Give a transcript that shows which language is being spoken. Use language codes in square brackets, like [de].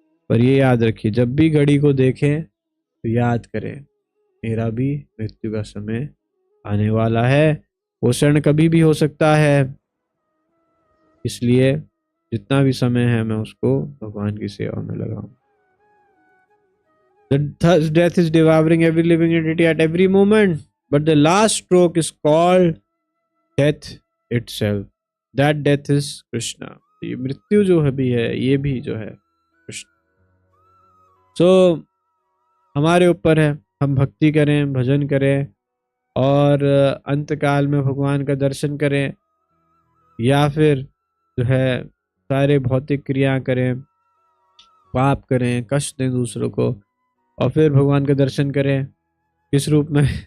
[hi] पर ये याद रखिए, जब भी घड़ी को देखें तो याद करें मेरा भी मृत्यु का समय आने वाला है। वो क्षण कभी भी हो सकता है, इसलिए जितना भी समय है मैं उसको भगवान की सेवा में लगाऊं। [en] Thus death is devouring every living entity at every moment, but the last stroke is called death itself. That death is Krishna. [hi] ये मृत्यु जो है भी है, ये भी जो है कृष्ण। So हमारे ऊपर है, हम भक्ति करें, भजन करें और अंत काल में भगवान का दर्शन करें, या फिर जो है सारे भौतिक क्रिया करें, पाप करें, कष्ट दें दूसरों को, और फिर भगवान का दर्शन करें किस रूप में?